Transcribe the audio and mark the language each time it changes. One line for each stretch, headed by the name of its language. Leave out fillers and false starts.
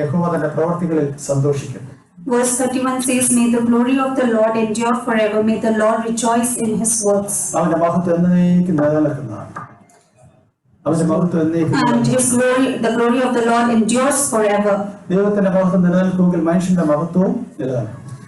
Malayalam: യഹോവ തന്റെ പ്രവർത്തികളിൽ സന്തോഷിക്കും.
English: Verse 31 says, may the glory of the Lord endure forever. May the Lord rejoice in his works.
Malayalam: അവന്റെ മഹത്വം എന്നേക്കും നിലനിൽക്കുന്നതാണ്. അവന്റെ മഹത്വം എന്നേക്കും.
English: And his glory, the glory of the Lord endures forever.
Malayalam: ദൈവത്തിന്റെ മഹത്വം നിലനിൽക്കുമെങ്കിൽ മനുഷ്യന്റെ മഹത്വവും നിലനിൽക്കും.